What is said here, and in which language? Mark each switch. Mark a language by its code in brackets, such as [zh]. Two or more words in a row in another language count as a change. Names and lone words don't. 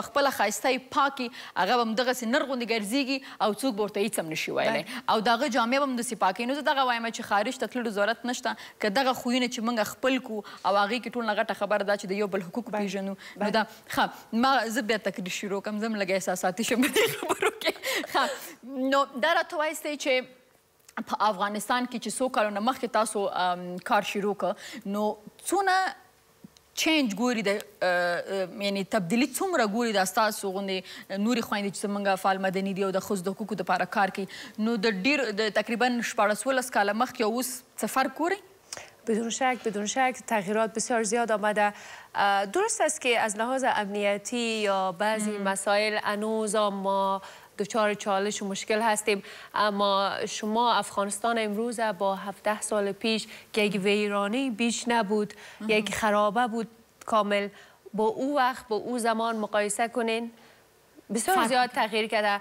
[ps] خپله ښایسته یې پاکي هغه به همدغسې نر غوندې ګرځېږي او څوک به ورته هېڅ هم نشي ویلی او د هغه جامې به هم داسې پاکوي نو زه دغه وایم چې خارج ته تللو ضرورت نشته که دغه خویونه چې موږ خپل کو او هغې کې ټول نه غټه خبره ده چې د یو بل حقوق پېژنو نو دا ښه ما زه بیا تقریر شروع کړم زه هم لږ احساساتي شم په دې خبرو کې ښه نو دا راته وایستئ چې په افغانستان کې چې څو کالونه مخکې تاسو کار شروع کړ نو څونه چینج ګوري یعنې تبدیلي څومره ګوري دا ستاسو غوندې نورې خویندې چې زموږ فعال مدني دي او د ښځو د حقوقو دپاره کار کوي نو د تقریبا 14 کاله مخکې او اوس څه فرق ګورئ؟ [fa] بدون شک تغییرات بسیار زیاد آمده. درست است که از لحاظ امنیتی یا بعضی مسائل هنوز ما دچار چالش و مشکل هستیم، اما شما افغانستان امروز با 17 سال پیش که یک ویرانی بیش نبود، یک خرابه بود کامل، با او وقت با او زمان مقایسه کنین بسیار زیاد تغییر کرده.